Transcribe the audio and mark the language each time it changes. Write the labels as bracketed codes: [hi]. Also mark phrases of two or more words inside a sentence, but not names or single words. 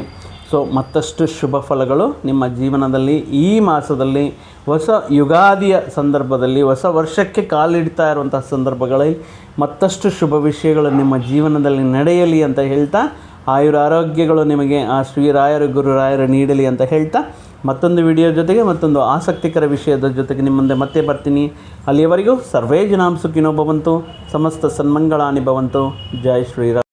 [kn] ಸೊ ಮತ್ತಷ್ಟು ಶುಭ ಫಲಗಳು ನಿಮ್ಮ ಜೀವನದಲ್ಲಿ ಈ ಮಾಸದಲ್ಲಿ, ಹೊಸ ಯುಗಾದಿಯ ಸಂದರ್ಭದಲ್ಲಿ, ಹೊಸ ವರ್ಷಕ್ಕೆ ಕಾಲಿಡ್ತಾ ಇರುವಂತಹ ಸಂದರ್ಭಗಳಲ್ಲಿ ಮತ್ತಷ್ಟು ಶುಭ ವಿಷಯಗಳು ನಿಮ್ಮ ಜೀವನದಲ್ಲಿ ನಡೆಯಲಿ ಅಂತ ಹೇಳ್ತಾ, ಆಯುರಾರೋಗ್ಯಗಳು ನಿಮಗೆ ಆ ಶ್ರೀರಾಯರು ಗುರುರಾಯರು ನೀಡಲಿ ಅಂತ ಹೇಳ್ತಾ, ಮತ್ತೊಂದು ವಿಡಿಯೋ ಜೊತೆಗೆ ಮತ್ತೊಂದು ಆಸಕ್ತಿಕರ ವಿಷಯದ ಜೊತೆಗೆ ನಿಮ್ಮ ಮುಂದೆ ಮತ್ತೆ ಬರ್ತೀನಿ. [sa] ಅಲ್ಲಿಯವರೆಗೂ ಸರ್ವೇ ಜನಾಂ ಸುಖಿನೋ ಭವಂತು, ಸಮಸ್ತ ಸನ್ಮಂಗಳಾನಿ ಭವಂತು. [hi] ಜೈ ಶ್ರೀರಾಮ್.